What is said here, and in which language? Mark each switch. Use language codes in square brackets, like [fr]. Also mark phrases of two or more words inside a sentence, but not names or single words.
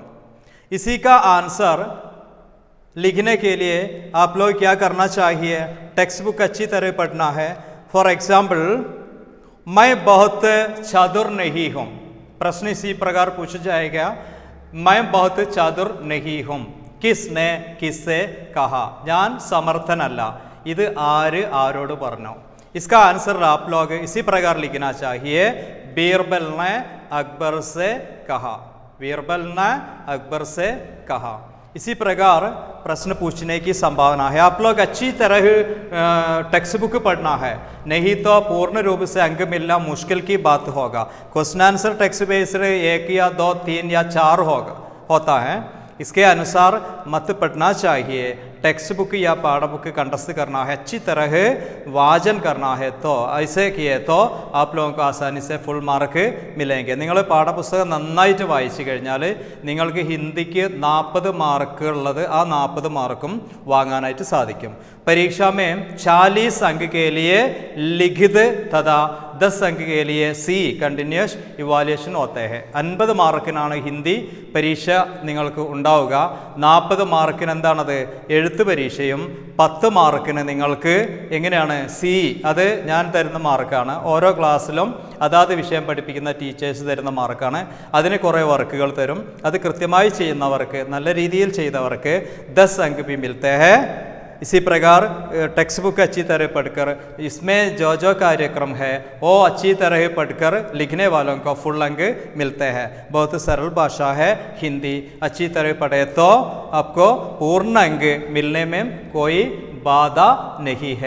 [hi] इसी का आंसर लिखने के लिए आप लोग क्या करना चाहिए? [en] text book [hi] अच्छी तरह पढ़ना है. [en] for example, [hi] मैं बहुत चादुर नहीं हूँ. प्रश्न इसी प्रकार पूछा जाएगा, मैं बहुत चादुर नहीं हूँ. किसने किससे कहा? [ml] ഞാൻ സമർത്ഥനല്ല. ഇത് ആര് ആരോട് പറഞ്ഞു? [hi] इसका आंसर आप लोग इसी प्रकार लिखना चाहिए. बीरबल ने अकबर से कहा. बीरबल ने अकबर से कहा. इसी प्रकार प्रश्न पूछने की संभावना है. आप लोग अच्छी तरह [en] text book [hi] पढ़ना है, नहीं तो पूर्ण रूप से अंक मिलना मुश्किल की बात होगा. [en] question answer text based [hi] 1 या 2 3 या 4 होता है. इसके अनुसार मत पढ़ना चाहिए. [en] text book [hi] या पाठ बुक कंठस्थ करना है, अच्छी तरह वाचन करना है. तो ऐसे किए तो आप लोगों को आसानी से [en] full mark [hi] मिलेंगे. [ml] നിങ്ങൾ പാഠപുസ്തകം നന്നായിട്ട് വായിച്ചു കഴിഞ്ഞാൽ നിങ്ങൾക്ക് ഹിന്ദിക്ക് 40 മാർക്ക് ഉള്ളത് ആ 40 മാർക്കും വാങ്ങാനായിട്ട് സാധിക്കും. [hi] परीक्षा में 40 अंक के लिए लिखित तथा 10 अंक के लिए [en] C continuous evaluation [hi] होते हैं. [ml] 50 മാർക്കിനാണ് ഹിന്ദി പരീക്ഷ നിങ്ങൾക്ക് ഉണ്ടാവുക. 40 മാർക്കിന് എന്താണത്? എഴുത്ത് പരീക്ഷയും 10 മാർക്കിന് നിങ്ങൾക്ക് എങ്ങനെയാണ് സി, അത് ഞാൻ തരുന്ന മാർക്കാണ്. ഓരോ ക്ലാസ്സിലും അതാത് വിഷയം പഠിപ്പിക്കുന്ന ടീച്ചേഴ്സ് തരുന്ന മാർക്കാണ്. അതിന് കുറേ വർക്കുകൾ തരും. അത് കൃത്യമായി ചെയ്യുന്നവർക്ക്, നല്ല രീതിയിൽ ചെയ്തവർക്ക് [hi] 10 अंक भी मिलते हैं. इसी प्रकार [en] text book [hi] अच्छी तरह पढ़कर इसमें जो जो कार्यक्रम है वो अच्छी तरह पढ़कर लिखने वालों को फुल अंक मिलते हैं. बहुत सरल भाषा है हिंदी. अच्छी तरह पढ़े तो आपको पूर्ण अंक मिलने में कोई बाधा नहीं है.